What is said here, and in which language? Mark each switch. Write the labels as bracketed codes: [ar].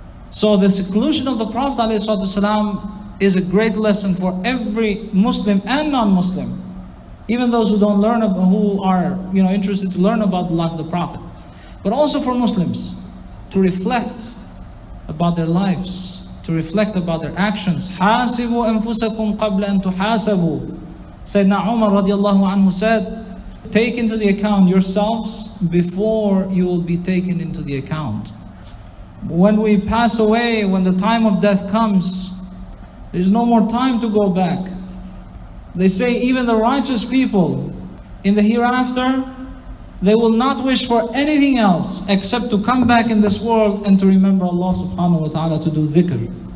[en] So the seclusion of the Prophet ﷺ is a great lesson for every Muslim and non-Muslim, even those who don't learn about, who are interested to learn about the life of the Prophet, but also for Muslims to reflect about their lives, to reflect about their actions. [ar] حاسبوا أنفسكم قبل أن تحاسبوا. [en] Sayyidina Umar radiallahu anhu said, take into the account yourselves before you will be taken into the account. When we pass away, when the time of death comes, there's no more time to go back. They say even the righteous people in the hereafter, they will not wish for anything else except to come back in this world and to remember Allah subhanahu wa ta'ala, to do dhikr.